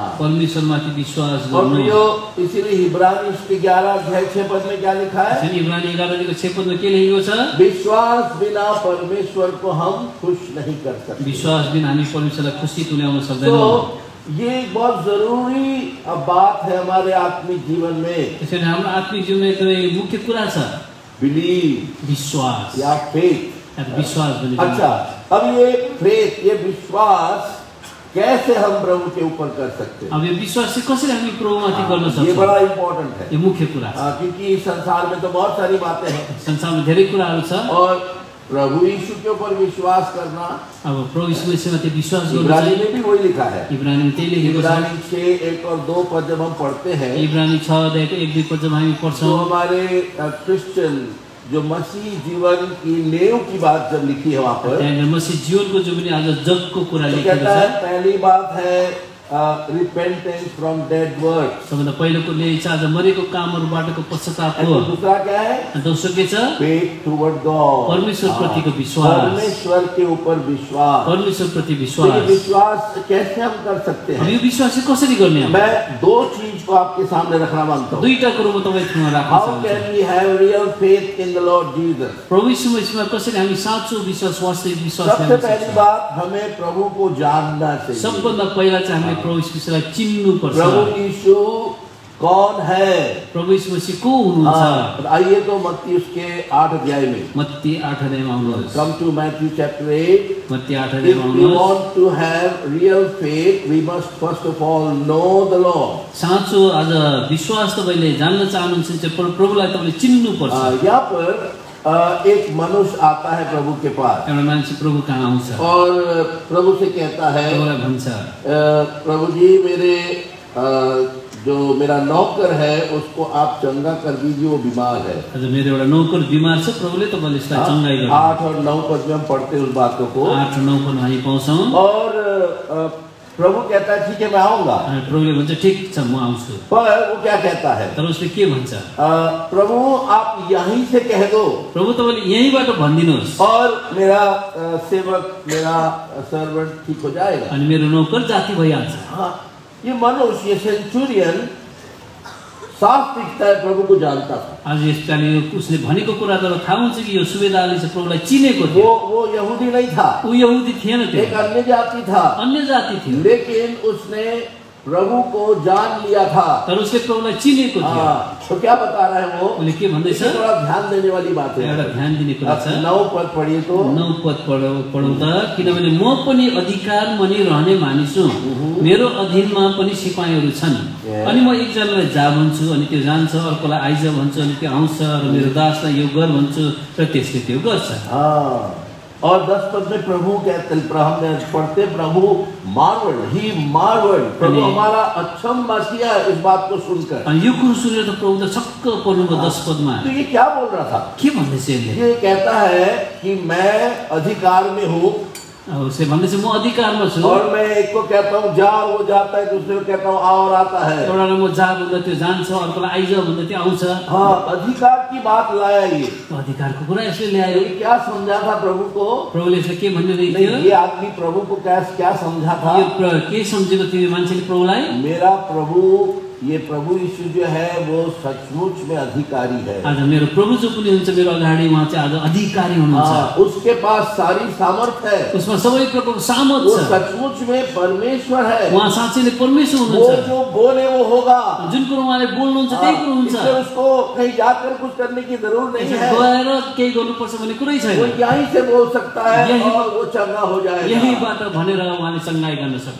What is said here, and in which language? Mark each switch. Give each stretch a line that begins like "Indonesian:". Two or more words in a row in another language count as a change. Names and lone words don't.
Nepali: परमेश्वर माथि विश्वास
Hindi: और
Nepali: गर्नु।
Hindi: इसीलिए इब्रानी उसके 11 अध्याय 6 पद में क्या लिखा है।
Nepali: इब्रानी 11 अध्यायको 6 पदमा के लेखेको छ,
Hindi: विश्वास बिना परमेश्वर को हम खुश नहीं कर सकते।
Nepali: विश्वास बिना हामी परमेश्वरलाई खुसी तुल्याउन सक्दैनौँ।
Hindi: ये एक बहुत जरूरी बात है हमारे आत्मिक जीवन में।
Nepali: त्यसैले हाम्रो आत्मिक जीवनमा एकदमै मुख्य कुरा छ
English: बिलीव,
Hindi: विश्वास या फेथ।
Nepali: विश्वास भनेको।
Hindi: अच्छा, अब ये फेथ, ये विश्वास कैसे हम प्रभु के ऊपर कर सकते हैं।
Nepali: अब ये विश्वास चाहिँ कसरी हामी प्रभुमाथि गर्न
Hindi: ये
Nepali: सक्छौँ,
Hindi: बड़ा इम्पोर्टेंट है।
Nepali: यो मुख्य कुरा छ।
Hindi: क्योंकि संसार में तो बहुत सारी बातें हैं
Nepali: संसारमा धेरै कुराहरू छ।
Hindi: और प्रभु यीशु के ऊपर विश्वास करना,
Nepali: अब प्रभु यीशुमाथि विश्वास गर्नु
Hindi: इब्रानी
Nepali: चाहिँ
Hindi: में भी वही लिखा है।
Nepali: इब्रानी में त्यही लेखेको छ।
Hindi: इब्रानी 6 1 और 2 पद जब हम पढ़ते हैं,
Nepali: इब्रानी 6 अध्यायको 1 2 पद जब हामी
Hindi: तो
Nepali: पढ्छौँ,
Hindi: हमारे क्रिश्चियन जो मसीह जीवन की नेव की बात जब लिखी है वहाँ पर,
Nepali: त्यहाँ मसीह जीवनको जो पनि आज जगको कुरा
Hindi: तो
Nepali: लेखेको
Hindi: कहता है
Nepali: छ।
Hindi: पहली बात है
English: repentance from dead works.
Nepali: सबभन्दा पहिलोको ल्याइछ आज मरेको कामहरूबाटको पश्चाताप हो।
Hindi: और दूसरा क्या है?
Nepali: अनि दोस्रो के छ?
English: Faith toward God.
Nepali: परमेश्वर प्रतिको विश्वास।
Hindi: परमेश्वर के ऊपर विश्वास।
Nepali: परमेश्वर प्रति विश्वास।
Hindi: ये विश्वास कैसे हम कर सकते हैं?
Nepali: यो विश्वास चाहिँ कसरी गर्ने हो?
Hindi: मैं दो चीज को आपके सामने रखना मांगता हूँ।
Nepali: दुईटा कुरो म तपाईहरुसँग राख्न
English: How
Nepali: चाहन्छु।
English: can we have real faith in the Lord Jesus?
Nepali: प्रभु यीशु मसीहमा कसरी हामी साँचो विश्वास वास्तविक विश्वास
Hindi: सबसे
Nepali: ल्याउन
Hindi: पहली
Nepali: सक्छौँ?
Hindi: बात हमें प्रभु को जानना चाहिए।
Nepali: सबभन्दा पहिला चाहिँ हामीले प्रभु यीशु मसीहलाई चिन्नु पर्छ।
Hindi: प्रभु यीशु कौन है?
Nepali: प्रभु यीशु मसीह को हुनुहुन्छ?
Hindi: आइए तो मत्ती उसके 8 अध्याय में।
Nepali: मत्ती 8 अध्यायमा आउनुहोस्।
English: Come to Matthew chapter 8.
Nepali: मत्ती 8
English: If
Nepali: अध्यायमा
English: we
Nepali: आउनुहोस्।
English: want to have real faith, we must first of all know the Lord.
Nepali: साँचो आज विश्वास तपाईले जान्न चाहनुहुन्छ भने प्रभुलाई तपाईले चिन्नु पर्छ।
Hindi: यहाँ पर एक मनुष्य आता है प्रभु के पास
Nepali: एउटा मान्छे प्रभु कहाँ आउँछ
Hindi: और प्रभु से कहता है,
Nepali: प्रभुलाई भन्छ,
Hindi: प्रभु जी मेरे जो मेरा नौकर है उसको आप चंगा कर दीजिए, वो बीमार है।
Nepali: आज मेरो एउटा नौकर बिमार छ, प्रभुले तपाईले यसलाई चंगाई गर्नु।
Hindi: 8 और 9 पद में हम पढ़ते हैं उस बातों को।
Nepali: 8 और 9 पद हामी पाउँछौं।
Hindi: और प्रभु कहता है ठीक है मैं आऊंगा।
Nepali: प्रभुले भन्छ ठीक छ म आउँछु।
Hindi: पर वो क्या कहता है?
Nepali: तर उसले के भन्छ?
Hindi: प्रभु आप यहीं से कह दो,
Nepali: प्रभु तपाईले यहीँबाट भनिदिनुहोस्
Hindi: और मेरा सेवक मेरा सर्वेंट ठीक हो जाएगा।
Nepali: अनि मेरो नौकर जाति भइहाल्छ।
Hindi: हाँ, ये मनुष्य, ये सेंचुरियन साफ दिखता है प्रभु को जानता था।
Nepali: आज यसपालि उसले भनेको कुरा तर थाहा हुन्छ कि यो सुबेदारले चाहिँ प्रभुलाई चिनेको थियो।
Hindi: वो यहूदी नहीं था,
Nepali: ऊ यहूदी थिएन, त्यो
Hindi: एक अन्य जाति था,
Nepali: अन्य जाति थियो,
Hindi: लेकिन उसने प्रभु को जान लिया था।
Nepali: तर उसले प्रभुलाई चिनेको थियो।
Hindi: तो क्या बता रहा है वो?
Nepali: उसले के भन्दैछ?
Hindi: थोड़ा ध्यान देने वाली बात है।
Nepali: एउटा ध्यान दिने कुरा छ।
Hindi: 9 पद पढिए तो।
Nepali: 9 पद पढौँ त, किनभने म पनि अधिकार मनि रहने मानिस हुँ, मेरो अधीनमा पनि सिपाहीहरू छन्, अनि म एकजनालाई जा भन्छु अनि त्यो जान्छ, अर्कोलाई आइज भन्छु अनि त्यो आउँछ, र मेरो दासलाई यो गर भन्छु र त्यसले त्यो गर्छ।
Hindi: और 10 पद में प्रभु कहते हैं, पढ़ते प्रभु मार्वल्ड,
English: he marvelled,
Hindi: प्रभु हमारा अचंभा किया इस बात को सुनकर।
Nepali: अनि यो कुरो सुनेर त प्रभु त छक्क पर्नुभयो 10 पदमा।
Hindi: तो ये क्या बोल रहा था?
Nepali: के भन्दैछ यसले?
Hindi: ये कहता है कि मैं अधिकार में हूँ,
Nepali: उसले भन्दैछ म अधिकारमा छु,
Hindi: और मैं एक को कहता हूँ जा, वो जाता है, दूसरे को कहता हूँ आ और आता है।
Nepali: एउटालाई म जा भन्दा त्यो जान्छ, अर्कोलाई आइज भन्दा त्यो आउँछ।
Hindi: हाँ, अधिकार की बात लाया ये।
Nepali: अधिकारको कुरा यसले ल्यायो।
Hindi: ये क्या समझा था प्रभु को?
Nepali: प्रभुले यसले के भनिरहेको थियो?
Hindi: ये आदमी प्रभु को क्या समझा था?
Nepali: यो के सम्झेको थियो मान्छेले प्रभुलाई?
Hindi: मेरा प्रभु, ये प्रभु यीशु जो है वो सचमुच में अधिकारी है।
Nepali: आज मेरो प्रभु जो पनि हुन्छ मेरो अगाडि, उहाँ चाहिँ आज अधिकारी हुनुहुन्छ।
Hindi: उसके पास सारी सामर्थ्य है,
Nepali: उसमा सबै प्रकारको सामर्थ
Hindi: वो
Nepali: छ,
Hindi: सचमुच में परमेश्वर है।
Nepali: उहाँ साँच्चै परमेश्वर
Hindi: वो
Nepali: हुनुहुन्छ।
Hindi: जो बोले वो होगा,
Nepali: जुन कुरो उहाँले बोल्नुहुन्छ त्यही कुरो हुन्छ।
Hindi: इसलिए उसको कहीं जाकर कुछ करने की जरूरत नहीं है,
Nepali: गएर केही गर्नुपर्छ भन्ने कुरै छैन।
Hindi: वो यहीं से बोल सकता है और वो चंगा हो जाएगा।
Nepali: यहीबाट भनेर उहाँले चंगाई गर्न सक्नुहुन्छ।